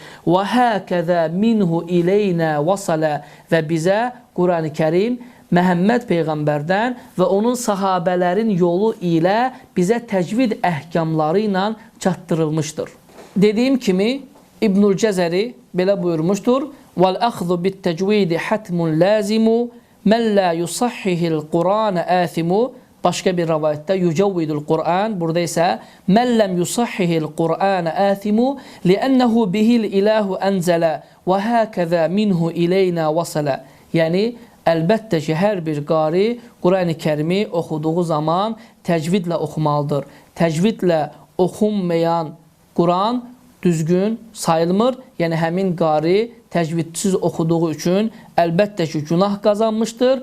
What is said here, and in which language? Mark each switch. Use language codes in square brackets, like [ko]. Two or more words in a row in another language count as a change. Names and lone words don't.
[ar] وهكذا منه إلينا وصلا [az] və bizə Qurani Kərim Məhəmməd Peyğəmbərdən və onun sahabələrin yolu ilə bizə təcvid əhkamları ilə çatdırılmışdır. Dediyim kimi İbnül Cəzəri belə buyurmuşdur. [ar] وَالْأَخْذُ بِالتَّجْوِيدِ حَتْمٌ لَازِمُ مَنْ لَا يُصَحِّهِ الْقُرْآنَ آثِمُ. [az] Başqa bir rivayətdə [ar] يجود القرآن, [az] burada isə [ar] مَنْ لَمْ يُصَحِّهِ الْقُرْآنَ آثِمُ لِأَنَّهُ بِهِ الْإِلَهُ أَنْزَلَ وَهَكَذَا مِنْهُ إِلَيْنَا وَصَلَ. [az] Yəni, əlbəttə ki, hər bir qari Qurani Kərimi oxuduğu zaman təcvidlə oxumalıdır. Təcvidlə oxunmayan Quran düzgün sayılmır. Yəni, həmin qari təcvidsiz oxuduğu üçün əlbəttə ki, günah qazanmışdır.